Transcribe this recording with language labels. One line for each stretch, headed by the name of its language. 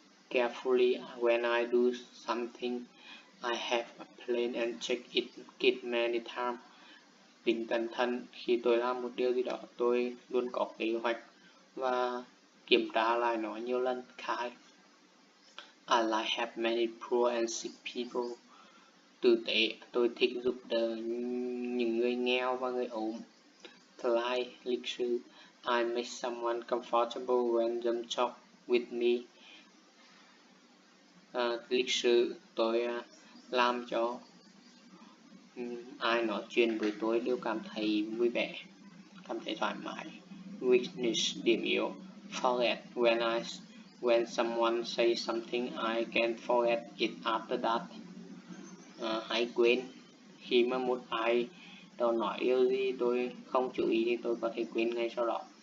English: Carefully, when I do something, I have a plan and check it many times.
Vietnamese: Tính cẩn thận, khi tôi làm một điều gì đó, tôi luôn có kế hoạch và kiểm tra lại nó nhiều lần.
English: Khai, I like help many poor and sick people.
Vietnamese: Tử tế, tôi thích giúp đỡ những người nghèo và người ốm.
English: Polite,
Vietnamese: lịch sự,
English: I make someone comfortable when them talk with me.
Vietnamese: Lịch sự, tôi làm cho ai nói chuyện với tôi đều cảm thấy vui vẻ, cảm thấy thoải mái.
English: Weakness,
Vietnamese: điểm yếu,
English: forget, when someone says something, I can forget it after that.
Vietnamese: Hay quên, khi mà một ai đó nói điều gì tôi không chú ý thì tôi có thể quên ngay sau đó.